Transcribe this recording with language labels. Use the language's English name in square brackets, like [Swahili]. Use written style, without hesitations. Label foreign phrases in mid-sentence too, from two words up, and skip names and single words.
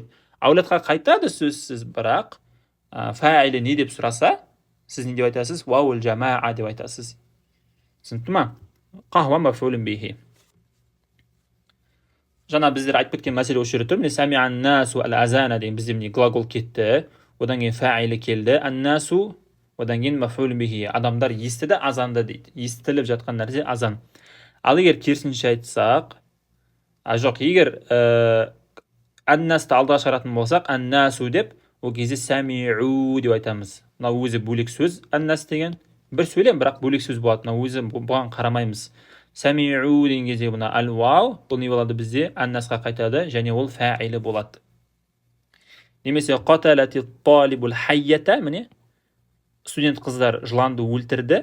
[Kazakh] Ауладқа қайтады сөзсіз, бірақ фаилі не деп сұраса, сіз не деп айтасыз? [Arabic] واو الجماعة [Kazakh] деп айтасыз. Түсінікті ма? [Arabic] قهوة مفعول به. [Kazakh] Жаңа біздер айтып кеткен мәселе осы жерде тұр. Міне [Arabic] سمع الناس الأذان [Kazakh] деген бізде міне глагол кетті. Одан кейін фаилі келді. Ан-насу, одан кейін [Arabic] مفعول به. [Kazakh] Адамдар естіді, азанды дейді. Естіліп жатқан нәрсе азан. Ал егер керісінше айтсақ, жоқ, егер ан-насты алдыға шығаратын болсақ, ан-насу деп, ол кезде самиу деп айтамыз. Мынау өзі бөлек сөз, ан-нас деген бір сөйлем, бірақ бөлек сөз болады. Мынау өзі бұған қарамаймыз. Самиу деген кезде бұна ал-вау, бұл не болады бізде? Ан-насқа қайтады, және ол фаилі болады. Немесе [Arabic] قتلت الطالبة الحية, [Kazakh] міне студент қыздар жыланды өлтірді.